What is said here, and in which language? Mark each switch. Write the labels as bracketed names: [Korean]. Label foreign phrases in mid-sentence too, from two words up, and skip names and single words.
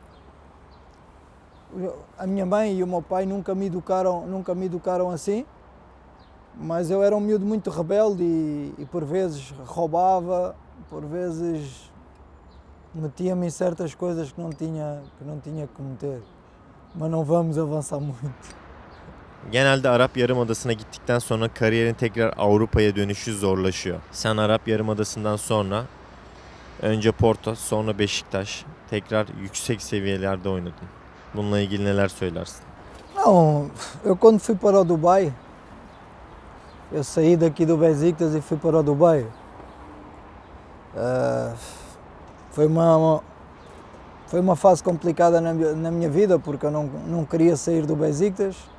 [Portuguese] A minha mãe e o meu pai nunca me educaram assim, mas eu era um miúdo muito rebelde e por vezes roubava, por vezes metia-me em certas coisas que não tinha que meter. Mas não vamos avançar muito. [Turkish] Genelde Arap Yarımadası'na gittikten sonra kariyerin tekrar Avrupa'ya dönüşü zorlaşıyor. Sen Arap Yarımadası'ndan sonra Önce Porto, sonra Beşiktaş. Tekrar yüksek seviyelerde oynadın. Bununla ilgili neler söylersin? [Portuguese] Não, eu quando fui para o Dubai, eu saí daqui do Besiktas e fui para o Dubai. Eh, foi foi uma fase complicada na minha vida porque eu não queria sair do Besiktas.